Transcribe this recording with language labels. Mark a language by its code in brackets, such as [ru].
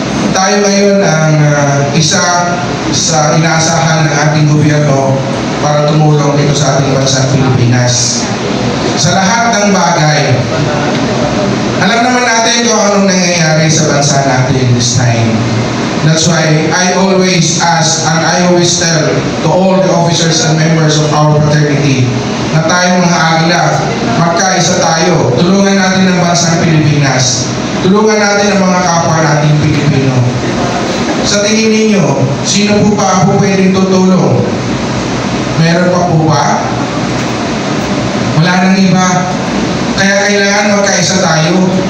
[tl] Tayo ngayon ang isa sa inaasahan ng ating gobyerno para tumulong dito sa ating bansang Pilipinas. Sa lahat ng bagay, alam naman natin kung anong nangyayari sa bansa natin [en] this time. That's why I always ask and I always tell to all the officers and members of our fraternity [tl] na tayong mga Agila, magkaisa tayo. Tulungan natin ang bansang Pilipinas. Tulungan natin ang mga kapwa nating Pilipino. Sa tingin ninyo, sino po pa po pwedeng tutulong? Meron pa po ba? Wala nang iba. Kaya kailangan magkaisa tayo.